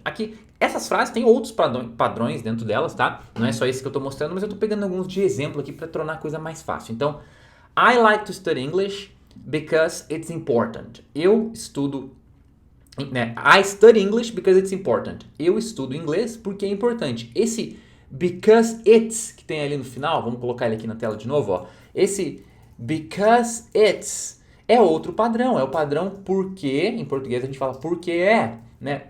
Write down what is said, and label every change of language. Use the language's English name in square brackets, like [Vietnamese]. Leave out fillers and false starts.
[Portuguese] Aqui, essas frases têm outros padrões dentro delas, tá? Não é só esse que eu tô mostrando, mas eu tô pegando alguns de exemplo aqui para tornar a coisa mais fácil. [English] Então, I like to study English because it's important. [Portuguese] Eu estudo, né? [English] I study English because it's important. [Portuguese] Eu estudo inglês porque é importante. Esse [English] because it's [Portuguese] que tem ali no final, vamos colocar ele aqui na tela de novo, ó. Esse [English] because it's [Portuguese] é outro padrão, é o padrão porque, em português a gente fala porque é, né?